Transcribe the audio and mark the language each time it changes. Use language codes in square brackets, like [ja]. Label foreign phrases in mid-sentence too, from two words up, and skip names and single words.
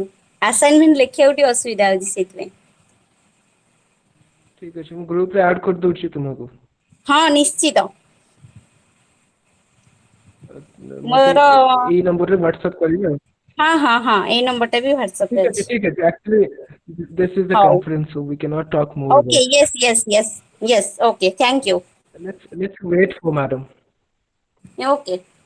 [or] ଆସାଇନମେଣ୍ଟ ଲେଖିବାକୁ ଟିକେ ଅସୁବିଧା ହଉଛି ସେଇଥିପାଇଁ. ଠିକ ଅଛି, ମୁଁ ଗ୍ରୁପରେ ଆଡ୍ କରିଦଉଛି ତୁମକୁ. ହଁ, ନିଶ୍ଚିତ. ମତେ ମୋର ଏଇ ନମ୍ବରରେ ହ୍ୱାଟ୍ସଆପ୍ କରିବେ ଆଉ. ହଁ ହଁ ହଁ, ଏଇ ନମ୍ବରଟା ବି ହ୍ୱାଟ୍ସଆପରେ ଠିକ ଅଛି, ଅଛି. ଠିକ ଅଛି. [en] Actually, this is the [or] ହଉ, [en] conference, so we cannot talk more ଓକେ, about. yes yes yes yes, okay, thank you. Let's wait for madam. ଓକେ.